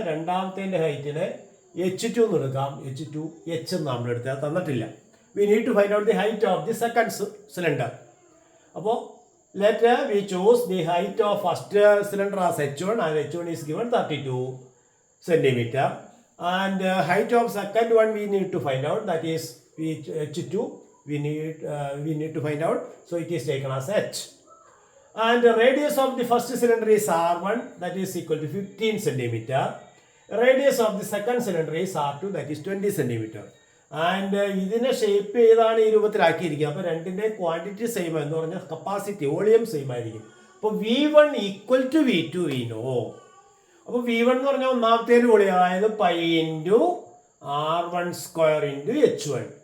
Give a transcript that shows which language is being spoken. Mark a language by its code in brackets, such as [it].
[ml] രണ്ടാമത്തേൻ്റെ ഹൈറ്റിനെ H2 എന്ന് എടുക്കാം. H2 H എന്ന് നമ്മൾ എടുത്താൽ തന്നിട്ടില്ല. [en] We need to find out the height of the second cylinder. [ml] അപ്പോൾ [en] Let we choose the height of first cylinder as H1 and H1 is given 32. centimeter. And height of second one we need to find out, that is h2 we need to find out, so it is taken as h. And the radius of the first cylinder is r1, that is equal to 15 centimeter. Radius of the second cylinder is r2, that is 20 centimeter. [ml] And ഇതിനെ shape ചെയ്താണ് ഈ രൂപത്തിലാക്കിയിരിക്കുക. അപ്പോൾ രണ്ടിൻ്റെ quantity same എന്ന് പറഞ്ഞാൽ capacity volume same ആയിരിക്കും. അപ്പോൾ V1 equal to V2 [en] We know. [ml] അപ്പോൾ V1 എന്ന് പറഞ്ഞാൽ ഒന്നാമത്തേന് വോളിയം, അതായത് pi into R1 square into H1.